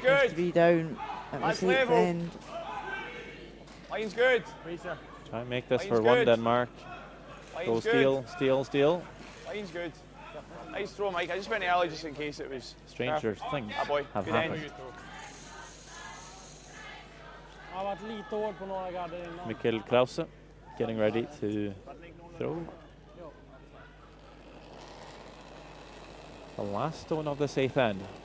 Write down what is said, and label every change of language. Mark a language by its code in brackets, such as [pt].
[en] Just to good. be down at the safe end. Line's good. Try and make this for 1 Denmark. Go steal, steal, steal. Line's good. Nice throw, Mike. I just went early just in case it was... Stranger things have Good end. happened. [sv] Jag har varit lite hård på några garder innan. [en] Mikkel Krause getting ready to throw. The last stone of the safe end.